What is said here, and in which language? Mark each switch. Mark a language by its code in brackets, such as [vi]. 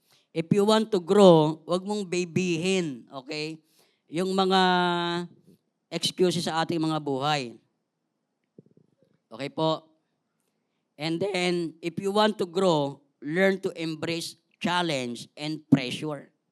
[en] If you want to grow, [tl] wag mong babyhin, [en] okay? [tl] Yung mga excuses sa ating mga buhay. Okay po? [en] And then, if you want to grow, learn to embrace challenge and pressure.